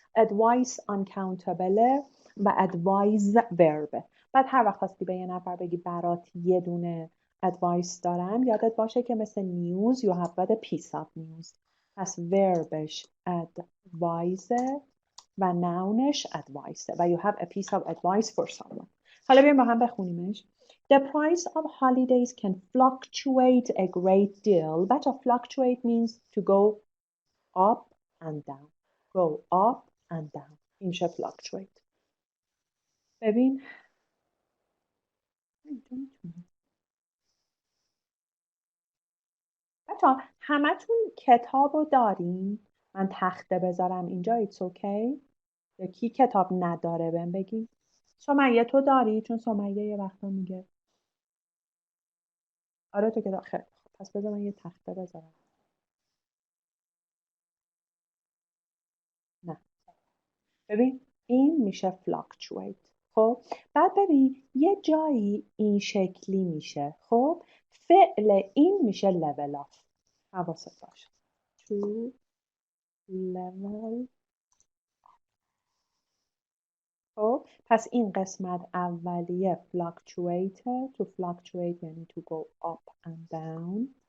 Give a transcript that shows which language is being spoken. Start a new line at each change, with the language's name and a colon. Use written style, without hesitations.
Persian: advice uncountable و advise verb بعد هر وقت خواستی به یه نفر بگی برات یه دونه advice دارم یادت باشه که مثل news
English: you have got a piece of news
Persian: پس verbش advise
English: و nounش advice و you have a piece of advice for someone
Persian: حالا بیایم با هم بخونیمش
English: The price of holidays can fluctuate a great deal. بچه fluctuate means to go up and down. Go up and down.
Persian: این میشه fluctuate. ببین بچه‌ها همتون کتاب رو دارین؟ من تخته بذارم اینجا
English: it's okay؟
Persian: یا کی کتاب نداره بهم بگی؟ سمیه تو داری؟ چون سمیه یه وقتا میگه آره تو کتاب خیلی خوب پس بذار من یه تخته بذارم. نه ببین این میشه fluctuate. خب بعد ببین یه جایی این شکلی میشه. خب فعل این میشه level up. حواست باشه. To level. خب پس این قسمت اولیه fluctuate.
English: To fluctuate یعنی to go up and down.